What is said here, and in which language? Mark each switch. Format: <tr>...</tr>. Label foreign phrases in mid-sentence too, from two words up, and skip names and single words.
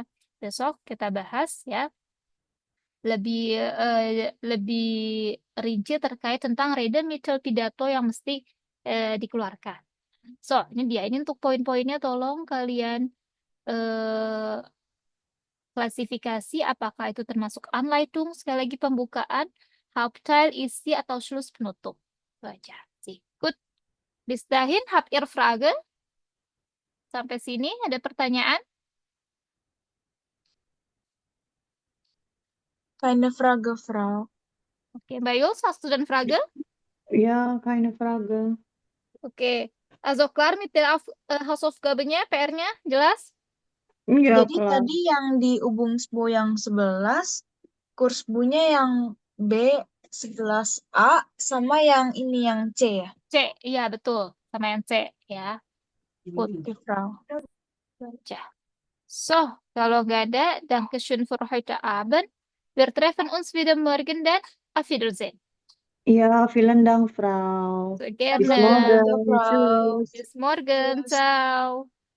<id>Besok kita bahas ya lebih rinci terkait tentang Redemittel pidato yang mesti dikeluarkan. So, ini dia. Ini untuk poin-poinnya tolong kalian klasifikasi apakah itu termasuk Anleitung, sekali lagi pembukaan, Hauptteil, isi atau Schluss penutup. Baca sih. Good.</id> <de>Bis dahin habt ihr Fragen?</de> <id>Sampai sini ada pertanyaan?</id> <de>Keine Frage, Frau. Oke, Mbak Jules, hast du denn Frage? Ja, keine Frage. Oke. Also klar mit der Hausaufgabennya,</de> <id>PR-nya, jelas?</id> <de>Ja,</de> <id>Jadi</id> <de>klar.</de> <id>tadi yang di Ubungsbo yang 11, kurs bunya yang B 11 A sama yang ini yang C ya. C, iya betul. Sama yang C, ya. Good.</id> <de>Oke, Frau.</de> <id>Baca. So, kalau nggak ada,</id> <de>Dankeschön für heute Abend. Wir treffen uns wieder morgen dan auf Wiedersehen. Ja, vielen Dank, Frau. Sehr Bis gerne. morgen. Frau. Tschüss. Bis morgen. Tschüss. Ciao.</de>